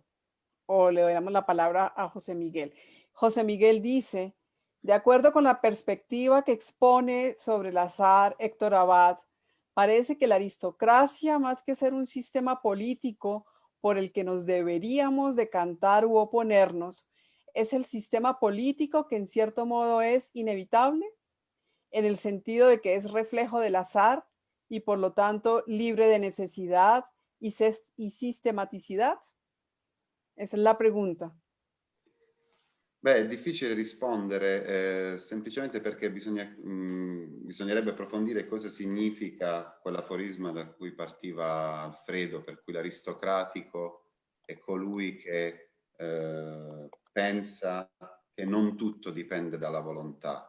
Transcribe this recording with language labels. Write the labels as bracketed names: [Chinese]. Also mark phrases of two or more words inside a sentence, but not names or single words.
[Spanish] O le damos la palabra a José Miguel. José Miguel dice, de acuerdo con la perspectiva que expone sobre el azar Héctor Abad, parece que la aristocracia, más que ser un sistema político por el que nos deberíamos decantar u oponernos, es el sistema político que en cierto modo es inevitable, en el sentido de que es reflejo del azar y por lo tanto libre de necesidad y sistematicidad. Esa es la pregunta. [Italian] Beh, è difficile rispondere semplicemente perché bisognerebbe approfondire cosa significa quell'aforisma da cui partiva Alfredo, per cui l'aristocratico è colui che pensa che non tutto dipende dalla volontà.